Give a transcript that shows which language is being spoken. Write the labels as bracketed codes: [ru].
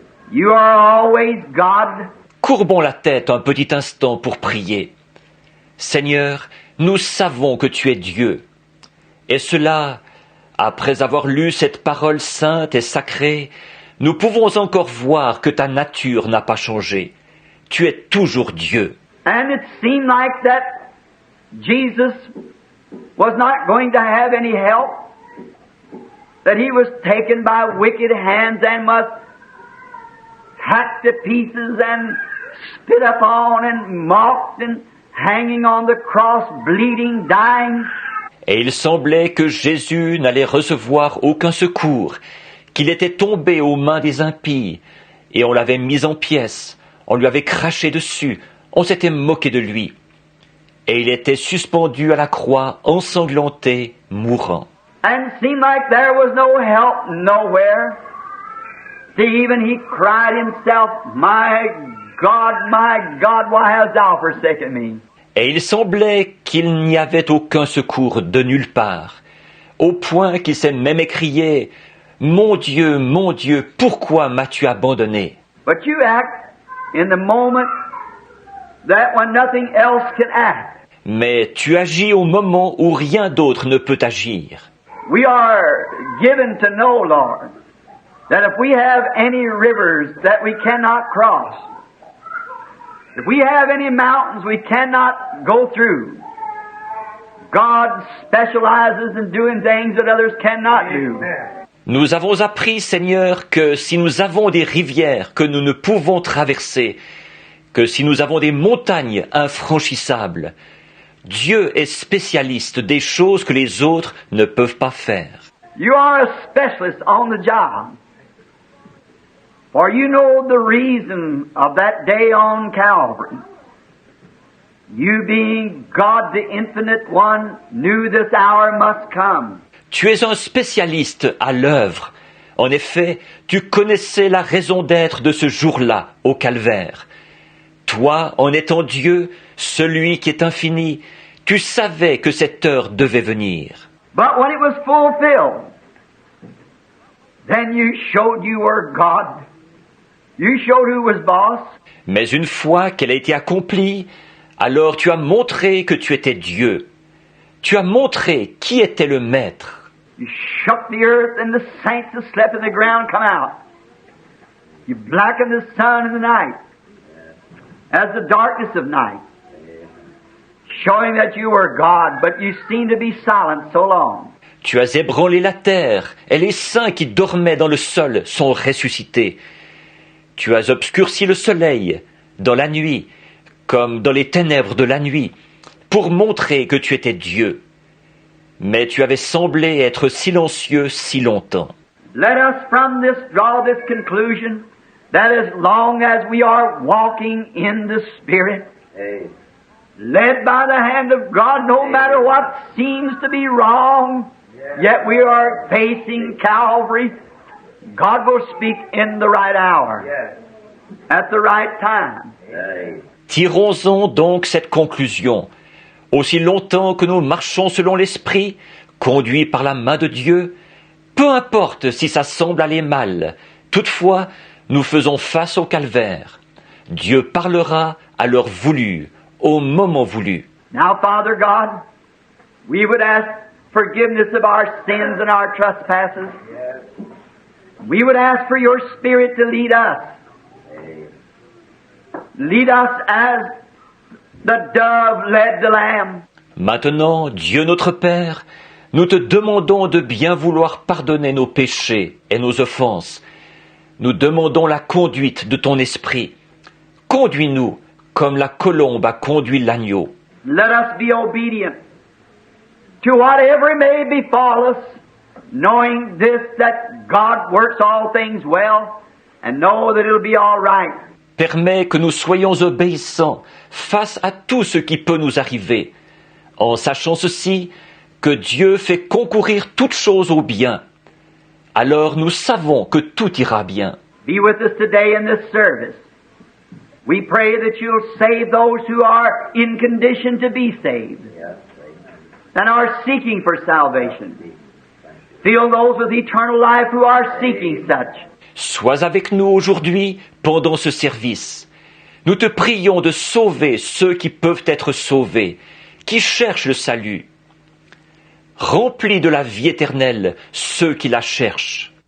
[en] You are always God. [fr] Courbons la tête un petit instant pour prier. Seigneur, nous savons que Tu es Dieu. Et cela, après avoir lu cette parole sainte et sacrée, nous pouvons encore voir que Ta nature n'a pas changé. Tu es toujours Dieu. [en] And it seemed like that Jesus was not going to have any help, that He was taken by wicked hands and was hacked to pieces and spit upon and mocked and hanging on the cross, bleeding, dying. [fr] Et il semblait que Jésus n'allait recevoir aucun secours, qu'il était tombé aux mains des impies, et on l'avait mis en pièces, on lui avait craché dessus, on s'était moqué de lui. Et il était suspendu à la croix, ensanglanté, mourant. [en] And it seemed like there was no help nowhere. Even he cried himself, my God, why hast thou forsaken me? [fr] Et il semblait qu'il n'y avait aucun secours de nulle part, au point qu'il s'est même écrié, mon Dieu, pourquoi m'as-tu abandonné? [en] But you act in the moment that when nothing else can act. [fr] Mais tu agis au moment où rien d'autre ne peut agir. [en] We are given to know, Lord, that if we have any rivers that we cannot cross, if we have any mountains we cannot go through, God specializes in doing things that others cannot do. [fr] Nous avons appris, Seigneur, que si nous avons des rivières que nous ne pouvons traverser, que si nous avons des montagnes infranchissables, Dieu est spécialiste des choses que les autres ne peuvent pas faire. [en] You are a specialist on the job. For you know the reason of that day on Calvary. You being God the Infinite One knew this hour must come. [fr] Tu es un spécialiste à l'œuvre. En effet, tu connaissais la raison d'être de ce jour-là au Calvaire. Toi, en étant Dieu, celui qui est infini, tu savais que cette heure devait venir. [en] But when it was fulfilled, then you showed you were God. You showed who was boss. [fr] Mais une fois qu'elle a été accomplie, alors tu as montré que tu étais Dieu. Tu as montré qui était le maître. [en] You shook the earth and the saints that slept in the ground come out. You blacken the sun in the night as the darkness of night, showing that you were God, but you seem to be silent so long. [fr] Tu as ébranlé la terre, et les saints qui dormaient dans le sol sont ressuscités. Tu as obscurci le soleil dans la nuit, comme dans les ténèbres de la nuit, pour montrer que tu étais Dieu. Mais tu avais semblé être silencieux si longtemps. [en] Let us from this draw this conclusion that as long as we are walking in the Spirit, led by the hand of God, no matter what seems to be wrong, yet we are facing Calvary, God will speak in the right hour, at the right time. [fr] Tirons-en donc cette conclusion. Aussi longtemps que nous marchons selon l'Esprit, conduits par la main de Dieu, peu importe si ça semble aller mal, toutefois, nous faisons face au calvaire. Dieu parlera à l'heure voulue, au moment voulu. [en] Now, Father God, we would ask forgiveness of our sins and our trespasses. We would ask for your Spirit to lead us. Lead us as the dove led the lamb. [fr] Maintenant, Dieu notre Père, nous te demandons de bien vouloir pardonner nos péchés et nos offenses. Nous demandons la conduite de ton esprit. Conduis-nous comme la colombe a conduit l'agneau. [en] Let us be obedient to whatever may befall us, knowing this, that God works all things well, and know that it'll be all right. [fr] Permets que nous soyons obéissants face à tout ce qui peut nous arriver, en sachant ceci, que Dieu fait concourir toutes choses au bien. Alors nous savons que tout ira bien. [en] Be with us today in this service. We pray that you'll save those who are in condition to be saved and are seeking for salvation. Fill those with eternal life who are seeking such. [fr] Sois avec nous aujourd'hui pendant ce service. Nous te prions de sauver ceux qui peuvent être sauvés, qui cherchent le salut. Remplis de la vie éternelle ceux qui la cherchent.